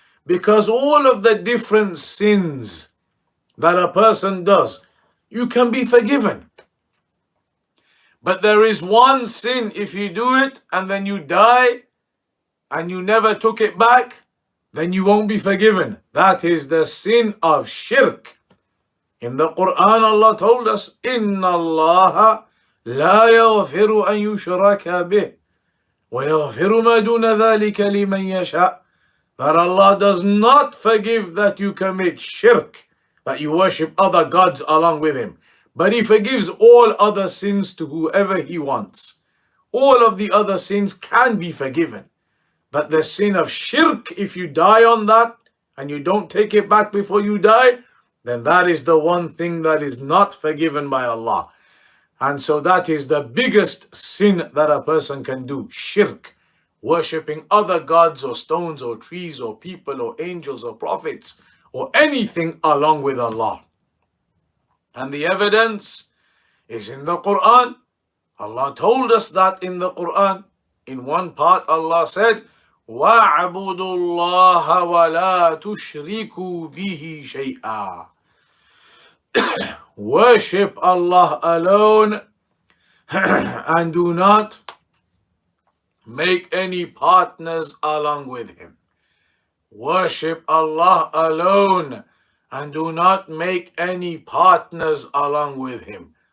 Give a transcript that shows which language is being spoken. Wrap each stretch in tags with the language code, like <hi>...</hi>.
<en>Because all of the different sins that a person does, you can be forgiven. But there is one sin, if you do it and then you die and you never took it back, then you won't be forgiven. That is the sin of shirk. In the Quran, Allah told us,</en> <ar>إِنَّ اللَّهَ لَا يَغْفِرُ أَن يُشْرَكَ بِهِ وَيَغْفِرُ مَا دُونَ ذَلِكَ لِمَنْ يَشَاءُ.</ar> <en>That Allah does not forgive that you commit shirk, that you worship other gods along with Him. But He forgives all other sins to whoever He wants. All of the other sins can be forgiven. But the sin of shirk, if you die on that and you don't take it back before you die, then that is the one thing that is not forgiven by Allah. And so that is the biggest sin that a person can do, shirk, worshipping other gods or stones or trees or people or angels or prophets or anything along with Allah. And the evidence is in the Quran. Allah told us that in the Quran. In one part Allah said,</en> <ar>وَاعْبُدُوا اللَّهَ وَلَا تُشْرِكُوا بِهِ شَيْئًا.</ar> <en>Worship Allah alone and do not make any partners along with Him. Worship Allah alone and do not make any partners along with Him.</en>